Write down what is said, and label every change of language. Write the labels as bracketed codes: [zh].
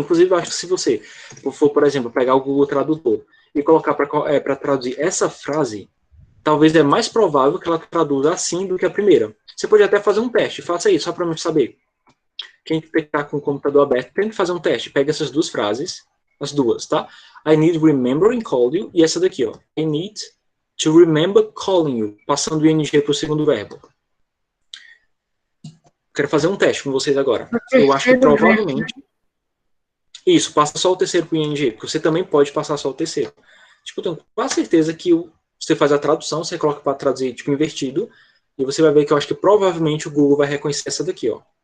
[pt] Inclusive, eu acho que se você for, por exemplo, pegar o Google Tradutor e colocar para traduzir essa frase, talvez é mais provável que ela traduza assim do que a primeira. Você pode até fazer um teste. Faça isso, só para eu saber. Quem está com o computador aberto, tente fazer um teste. Pega essas duas frases, as duas, tá? [en] I need to remember and call you. [pt] E essa daqui, ó. [en] I need to remember calling you. [pt] Passando o ing para o segundo verbo. Quero fazer um teste com vocês agora. Eu acho que provavelmente... Isso, passa só o terceiro para o ing, porque você também pode passar só o terceiro. Tipo, eu tenho quase certeza que você faz a tradução, você coloca para traduzir, tipo, invertido, e você vai ver que eu acho que provavelmente o Google vai reconhecer essa daqui, ó.